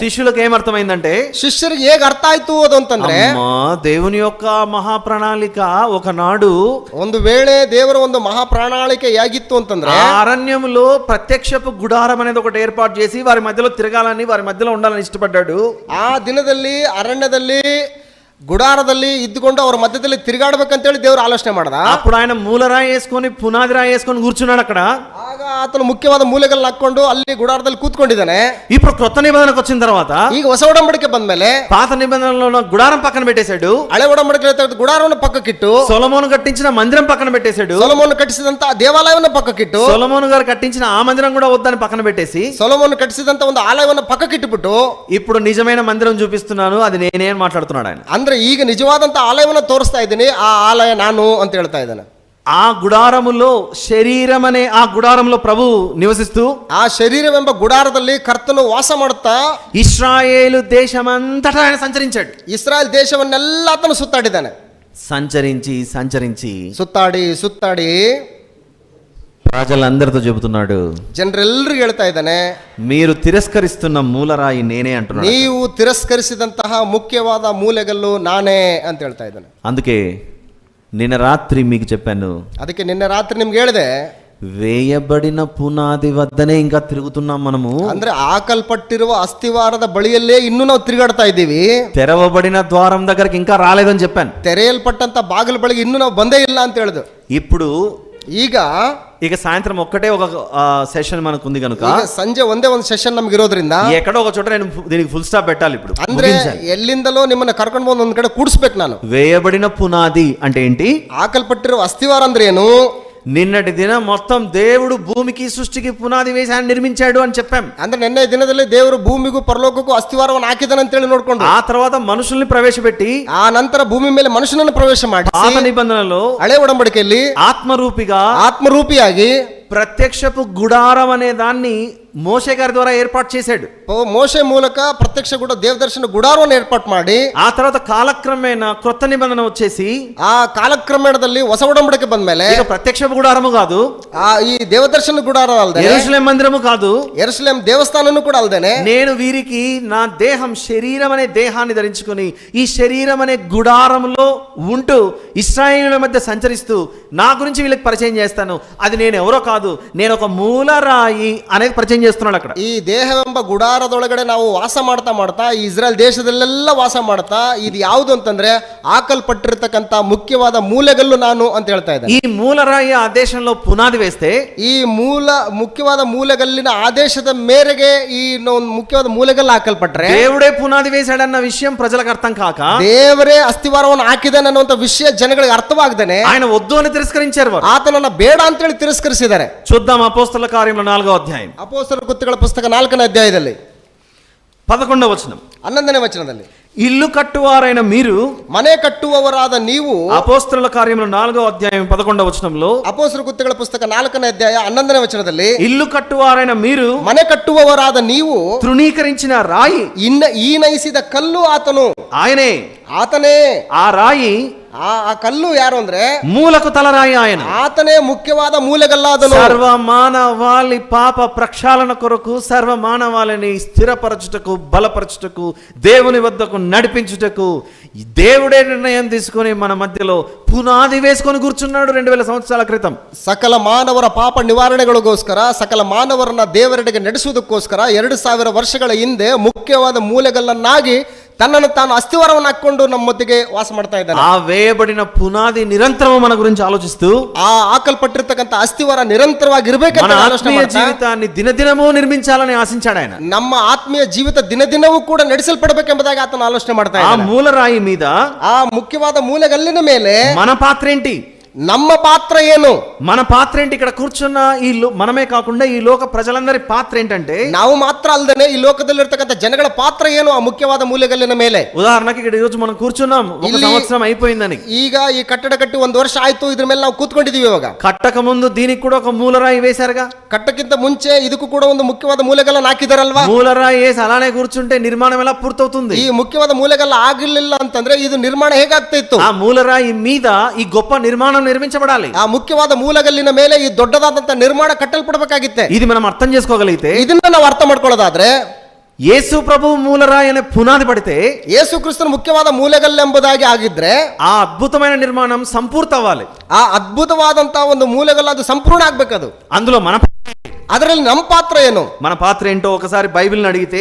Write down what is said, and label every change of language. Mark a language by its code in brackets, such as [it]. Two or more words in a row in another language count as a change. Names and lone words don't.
[te] శిష్యులకు ఏమర్థమైందంటే, [kn] ಶಿಷ್ಯರಿಗೆ ಹೇಗೆ ಅರ್ಥ ಆಯ್ತು ಅದು ಅಂತಂದ್ರೆ, [te] అమ్మా దేవుని యొక్క మహాప్రణాళిక ఒకనాడు [kn] ಒಂದು ವೇಳೆ ದೇವರ ಒಂದು ಮಹಾ ಪ್ರಣಾಳಿಕೆ ಹೇಗಿತ್ತು ಅಂತಂದ್ರೆ, [te] ఆ అరణ్యములో ప్రత్యక్షపు గుడారం అనేది ఒకటి ఏర్పాటు చేసి వారి మధ్యలో తిరగాలని, వారి మధ్యలో ఉండాలని ఇష్టపడ్డాడు. [kn] ಆ ದಿನದಲ್ಲಿ ಅರಣ್ಯದಲ್ಲಿ గుడారದಲ್ಲಿ ఇద్దుಕೊಂಡು ಅವರ మధ్యದಲ್ಲಿ తిరిగాడಬೇಕಂತೇಳಿ ದೇವರು ಆಲೋಚನೆ ಮಾಡದ. [te] అప్పుడు ఆయన మూలరాయి వేసుకొని పునాది రాయి వేసుకొని కూర్చున్నాడు అక్కడ. [kn] ಆಗ ಆತನು ಮುಖ್ಯವಾದ ಮೂಲೆಗಳನ್ನ ಹಾಕೊಂಡು ಅಲ್ಲಿ ಗುಡಾರದಲ್ಲಿ ಕೂತ್ಕೊಂಡಿದ್ದಾನೆ. [te] ఇప్పుడు క్రొత్త నిబంధనకు వచ్చిన తర్వాత, [kn] ಈಗ ಹೊಸ ಒಡಂಬಡಿಕೆ ಬಂದ್ಮೇಲೆ [te] పాత నిబంధనలో గుడారం పక్కన పెట్టేశాడు, [kn] ಹಳೆ ಒಡಂಬಡಿಕೆ ಗುಡಾರವನ್ನು ಪಕ್ಕಕ್ಕಿಟ್ಟು [te] సొలొమోను కట్టించిన మందిరం పక్కన పెట్టేశాడు, [kn] ಸೊಲೊಮೋನ್ ಕಟ್ಟಿಸಿದಂತ ದೇವಾಲಯವನ್ನು ಪಕ್ಕಕ್ಕಿಟ್ಟು, [te] సొలొమోను గారు కట్టించిన ఆ మందిరం కూడా వద్దని పక్కన పెట్టేసి, [kn] ಸೊಲೊಮೋನ್ ಕಟ್ಟಿಸಿದಂತ ಒಂದು ಆಲಯವನ್ನು ಪಕ್ಕಕ್ಕಿಟ್ಟುಬಿಟ್ಟು [te] ఇప్పుడు నిజమైన మందిరం చూపిస్తున్నాను, అది నేనే అని మాట్లాడుతున్నాడు ఆయన. [kn] ಅಂದ್ರೆ ಈಗ ನಿಜವಾದಂತ ಆಲಯವನ್ನು ತೋರಿಸ್ತಾ ಇದ್ದೀನಿ, ಆ ಆಲಯ ನಾನು ಅಂತ ಹೇಳ್ತಾ ಇದ್ದಾನೆ. [te] ఆ గుడారములో శరీరం అనే ఆ గుడారంలో ప్రభు నివసిస్తూ, [kn] ಆ ಶರೀರವೆಂಬ ಗುಡಾರದಲ್ಲಿ ಕರ್ತನು ವಾಸ ಮಾಡುತ್ತಾ [te] ఇశ్రాయేలు దేశమంతటా ఆయన సంచరించాడు. [kn] ಇಸ್ರಾಯೇಲ್ ದೇಶವನ್ನೆಲ್ಲ ಆತನು ಸುತ್ತಾಡಿದ್ದಾನೆ. [te] సంచరించి సంచరించి [kn] ಸುತ್ತಾಡಿ ಸುತ್ತಾಡಿ [te] ప్రజలందరితో చెబుతున్నాడు, [kn] ಜನರೆಲ್ಲರಿಗೂ ಹೇಳ್ತಾ ಇದ್ದಾನೆ, [te] మీరు తిరస్కరిస్తున్న మూలరాయి నేనే అంటున్నాడు. [kn] ನೀವು ತಿರಸ್ಕರಿಸಿದಂತಹ ಮುಖ್ಯವಾದ ಮೂಲೆಗಲ್ಲು ನಾನೇ ಅಂತ ಹೇಳ್ತಾ ಇದ್ದಾನೆ. [te] అందుకే నిన్న రాత్రి మీకు చెప్పాను, [kn] ಅದಕ್ಕೆ ನಿನ್ನೆ ರಾತ್ರಿ ನಿಮ್ಗೆ ಹೇಳಿದೆ, [te] వేయబడిన పునాది వద్దనే ఇంకా తిరుగుతున్నాం మనము. [kn] ಅಂದ್ರೆ ಹಾಕಲ್ಪಟ್ಟಿರುವ ಅಸ್ಥಿವಾರದ ಬಳಿಯಲ್ಲೇ ಇನ್ನೂ ನಾವು ತಿರುಗಾಡ್ತಾ ಇದ್ದೀವಿ. [te] తెరవబడిన ద్వారం దగ్గరికి ఇంకా రాలేదని చెప్పాను. [kn] ತೆರೆಯಲ್ಪಟ್ಟಂತ ಬಾಗಿಲ ಬಳಿಗೆ ಇನ್ನೂ ನಾವು ಬಂದೇ ಇಲ್ಲ ಅಂತ ಹೇಳಿದ್ರು. [te] ఇప్పుడు [kn] ಈಗ [te] సాయంత్రం ఒక్కటే ఒక సెషన్ మనకు ఉంది కనుక, [kn] ಈಗ ಸಂಜೆ ಒಂದೇ ಒಂದು ಸೆಷನ್ ನಮ್ಗೆ ಇರೋದ್ರಿಂದ [te] ఎక్కడో ఒక చోట నేను దీనికి [en] full stop [te] పెట్టాలి. ఇప్పుడు [kn] ಅಂದ್ರೆ ಎಲ್ಲಿಂದಲೋ ನಿಮ್ಮನ್ನ ಕರ್ಕೊಂಡು ಬಂದು ಒಂದ್ ಕಡೆ ಕೂಡಿಸ್ಬೇಕು ನಾನು. [te] వేయబడిన పునాది అంటే ఏంటి? [kn] ಹಾಕಲ್ಪಟ್ಟಿರುವ ಅಸ್ಥಿವಾರ ಅಂದ್ರೆ ಏನು? [te] నిన్నటి దినం మొత్తం దేవుడు భూమికి సృష్టికి పునాది వేసి ఆయన నిర్మించాడు అని చెప్పాం. [kn] ಅಂದ್ರೆ ನಿನ್ನೆ ದಿನದಲ್ಲಿ ದೇವರು ಭೂಮಿಗೂ ಪರಲೋಕಕ್ಕೂ ಅಸ್ಥಿವಾರವನ್ನು ಹಾಕಿದಾನೆ ಅಂತ ಹೇಳಿ ನೋಡ್ಕೊಂಡು, [te] ఆ తర్వాత మనుషుల్ని ప్రవేశపెట్టి [kn] ಆ ನಂತರ ಭೂಮಿ ಮೇಲೆ ಮನುಷ್ಯನನ್ನು ಪ್ರವೇಶ ಮಾಡಿ, [te] పాత నిబంధనలో [kn] ಹಳೆ ಒಡಂಬಡಿಕೆಯಲ್ಲಿ [te] ఆత్మరూపిగా [kn] ಆತ್ಮರೂಪಿಯಾಗಿ [te] ప్రత్యక్షపు గుడారం అనే దాన్ని మోషే గారి ద్వారా ఏర్పాటు చేశాడు. [kn] మోషే ಮೂಲಕ ಪ್ರತ್ಯಕ್ಷ ಕೂಡ ದೇವದರ್ಶನ ಗುಡಾರವನ್ನು ಏರ್ಪಾಟ್ ಮಾಡಿ, [te] ఆ తర్వాత కాలక్రమేణ క్రొత్త నిబంధన వచ్చేసి [kn] ಆ ಕಾಲಕ್ರಮೇಣದಲ್ಲಿ ಹೊಸ ಒಡಂಬಡಿಕೆ ಬಂದ್ಮೇಲೆ [te] ఇక ప్రత్యక్షపు గుడారము కాదు, [kn] ಈ ದೇವದರ್ಶನ ಗುಡಾರ ಅಲ್ದೆ, [te] యెరూషలేం మందిరము కాదు, [kn] ಯೆರೂಸಲೇಮ್ ದೇವಸ್ಥಾನನು ಕೂಡ ಅಲ್ದೇನೆ, [te] నేను వీరికి నా దేహం శరీరం అనే దేహాన్ని ధరించుకొని ఈ శరీరం అనే గుడారంలో ఉంటూ ఇశ్రాయేలుల మధ్య సంచరిస్తూ నా గురించి వీళ్ళకి పరిచయం చేస్తాను. అది నేను ఎవరో కాదు, నేను ఒక మూలరాయి అనేది పరిచయం చేస్తున్నాడు అక్కడ. [kn] ಈ ದೇಹವೆಂಬ ಗುಡಾರದೊಳಗಡೆ ನಾವು ವಾಸ ಮಾಡ್ತಾ ಮಾಡ್ತಾ ಈ ಇಸ್ರಾಯೇಲ್ ದೇಶದಲ್ಲೆಲ್ಲ ವಾಸ ಮಾಡ್ತಾ, ಇದು ಯಾವುದು ಅಂತಂದ್ರೆ ಹಾಕಲ್ಪಟ್ಟಿರ್ತಕ್ಕಂಥ ಮುಖ್ಯವಾದ ಮೂಲೆಗಲ್ಲು ನಾನು ಅಂತ ಹೇಳ್ತಾ ಇದ್ದಾರೆ. [te] ఈ మూలరాయి ఆ దేశంలో పునాది వేస్తే, [kn] ಈ ಮುಖ್ಯವಾದ ಮೂಲೆಗಲ್ಲಿನ ಆದೇಶದ ಮೇರೆಗೆ ಈ ಒಂದು ಮುಖ್ಯವಾದ ಮೂಲೆಗಲ್ಲು ಹಾಕಲ್ಪಟ್ರೆ, [te] దేవుడే పునాది వేశాడన్న విషయం ప్రజలకు అర్థం కాక, [kn] ದೇವರೇ ಅಸ್ಥಿವಾರವನ್ನು ಹಾಕಿದಾನೆ ಅನ್ನುವಂಥ ವಿಷಯ ಜನಗಳಿಗೆ ಅರ್ಥವಾಗದೇನೆ [te] ఆయన వద్దు అని తిరస్కరించారు వారు. [kn] ಆತನನ್ನ ಬೇಡ ಅಂತೇಳಿ ತಿರಸ್ಕರಿಸಿದ್ದಾರೆ. [te] చూద్దాం అపోస్తల కార్యములు 4వ అధ్యాయం [kn] ಅಪೊಸ್ತಲರ ಕೃತ್ಯಗಳ ಪುಸ್ತಕ 4ನೇ ಅಧ್ಯಾಯದಲ್ಲಿ [te] 11వ వచనం. [kn] 11ನೇ ವಚನದಲ್ಲಿ, [te] ఇల్లు కట్టువారైన మీరు, [kn] ಮನೆ ಕಟ್ಟುವವರಾದ ನೀವು, [te] అపోస్తల కార్యములు 4వ అధ్యాయం 11వ వచనంలో, [kn] ಅಪೊಸ್ತಲರ ಕೃತ್ಯಗಳ ಪುಸ್ತಕ 4ನೇ ಅಧ್ಯಾಯ 11ನೇ ವಚನದಲ್ಲಿ, [te] ఇల్లు కట్టువారైన మీరు [kn] ಮನೆ ಕಟ್ಟುವವರಾದ ನೀವು [te] తృణీకరించిన రాయి, [kn] ಈ ನಯಿಸಿದ ಕಲ್ಲು ಆತನು, [te] ఆయనే. [kn] ಆತನೇ. [te] ఆ రాయి, [kn] ಆ ಕಲ್ಲು ಯಾರು ಅಂದ್ರೆ [te] మూలకు తలరాయి ఆయన. [kn] ಆತನೇ ಮುಖ್ಯವಾದ ಮೂಲೆಗಲ್ಲಾದನು. [te] సర్వ మానవాళి పాప ప్రక్షాళన కొరకు, సర్వ మానవాళిని స్థిరపరచుటకు, బలపరచుటకు, దేవుని వద్దకు నడిపించుటకు దేవుడే నిర్ణయం తీసుకొని మన మధ్యలో పునాది వేసుకొని కూర్చున్నాడు 2000 సంవత్సరాల క్రితం. [kn] ಸಕಲ ಮಾನವರ ಪಾಪ ನಿವಾರಣೆಗಳಿಗೋಸ್ಕರ, ಸಕಲ ಮಾನವರನ್ನ ದೇವರೆಡೆಗೆ ನಡೆಸುವುದಕ್ಕೋಸ್ಕರ 2000 ವರ್ಷಗಳ ಹಿಂದೆ ಮುಖ್ಯವಾದ ಮೂಲೆಗಲ್ಲನ್ನಾಗಿ ತನ್ನನ್ನು ತಾನು ಅಸ್ಥಿವಾರವನ್ನು ಹಾಕೊಂಡು ನಮ್ಮ ಮಧ್ಯೆ ವಾಸ ಮಾಡ್ತಾ ಇದ್ದಾನೆ. [te] ఆ వేయబడిన పునాది నిరంతరం మన గురించి ఆలోచిస్తూ, [kn] ಆ ಹಾಕಲ್ಪಟ್ಟಿರ್ತಕ್ಕಂಥ ಅಸ್ಥಿವಾರ ನಿರಂತರವಾಗಿ ಇರಬೇಕಂತ [te] మన [kn] ಆಲೋಚನೆ [te] ఆత్మీయ [kn] ಮಾಡ್ತಾ, [te] జీవితాన్ని దినదినము నిర్మించాలని ఆశించాడు ఆయన. [kn] ನಮ್ಮ ಆತ್ಮೀಯ ಜೀವಿತ ದಿನ ದಿನವೂ ಕೂಡ ನಡೆಸಲ್ಪಡಬೇಕೆಂಬುದಾಗಿ ಆತನ ಆಲೋಚನೆ ಮಾಡ್ತಾ [te] ఆ [kn] ಇದ್ದಾನೆ. [te] మూలరాయి మీద [kn] ಆ ಮುಖ್ಯವಾದ ಮೂಲೆಗಲ್ಲಿನ ಮೇಲೆ [te] మన పాత్ర ఏంటి? [kn] ನಮ್ಮ ಪಾತ್ರ ಏನು? [te] మన పాత్ర ఏంటి? ఇక్కడ కూర్చున్న మనమే కాకుండా ఈ లోక ప్రజలందరి పాత్ర ఏంటంటే, [kn] ನಾವು ಮಾತ್ರ ಅಲ್ಲದೆ ಈ ಲೋಕದಲ್ಲಿರ್ತಕ್ಕಂಥ ಜನಗಳ ಪಾತ್ರ ಏನು ಆ ಮುಖ್ಯವಾದ ಮೂಲೆಗಲ್ಲಿನ ಮೇಲೆ? [te] ఉదాహరణకి ఇక్కడ ఈ రోజు మనం కూర్చున్నాం, ఒక సంవత్సరం అయిపోయిందని. [kn] ಈಗ ಈ ಕಟ್ಟಡ ಕಟ್ಟಿ 1 ವರ್ಷ ಆಯ್ತು, ಇದ್ರ ಮೇಲೆ ನಾವು ಕೂತ್ಕೊಂಡಿದೀವಿ. ಇವಾಗ [te] కట్టక ముందు దీనికి కూడా ఒక మూలరాయి వేశారుగా. [kn] ಕಟ್ಟಕ್ಕಿಂತ ಮುಂಚೆ ಇದಕ್ಕೂ ಕೂಡ ಒಂದು ಮುಖ್ಯವಾದ ಮೂಲೆಗಲ್ಲನ್ನು ಹಾಕಿದಾರಲ್ವಾ? [te] మూలరాయి వేసి అలానే కూర్చుంటే నిర్మాణం ఎలా పూర్తవుతుంది? [kn] ಈ ಮುಖ್ಯವಾದ ಮೂಲೆಗಲ್ಲ ಆಗಿರ್ಲಿಲ್ಲ ಅಂತಂದ್ರೆ ಇದು ನಿರ್ಮಾಣ ಹೇಗಾಗ್ತಾ ಇತ್ತು? [te] ఆ మూలరాయి మీద ఈ గొప్ప నిర్మాణం నిర్మించబడాలి. [kn] ಆ ಮುಖ್ಯವಾದ ಮೂಲೆಗಲ್ಲಿನ ಮೇಲೆ ಈ ದೊಡ್ಡದಾದಂತ ನಿರ್ಮಾಣ ಕಟ್ಟಲ್ಪಡಬೇಕಾಗಿತ್ತೆ. [te] ఇది మనం అర్థం చేసుకోగలిగితే, [kn] ಇದನ್ನ ನಾವು ಅರ್ಥ ಮಾಡ್ಕೊಳ್ಳೋದಾದ್ರೆ, [te] యేసు ప్రభు మూలరాయి అనే పునాది పడితే, [kn] ಯೇಸು ಕ್ರಿಸ್ತನ ಮುಖ್ಯವಾದ ಮೂಲೆಗಲ್ಲೆಂಬುದಾಗಿ ಆಗಿದ್ರೆ [te] ఆ అద్భుతమైన నిర్మాణం సంపూర్తి అవ్వాలి. [kn] ಆ ಅದ್ಭುತವಾದಂತ ಒಂದು ಮೂಲೆಗಲ್ಲ ಅದು ಸಂಪೂರ್ಣ ಆಗ್ಬೇಕದು. [te] అందులో [kn] ಅದರಲ್ಲಿ ನಮ್ಮ ಪಾತ್ರ ಏನು? [te] మన పాత్ర ఏంటో ఒకసారి బైబిల్ని అడిగితే,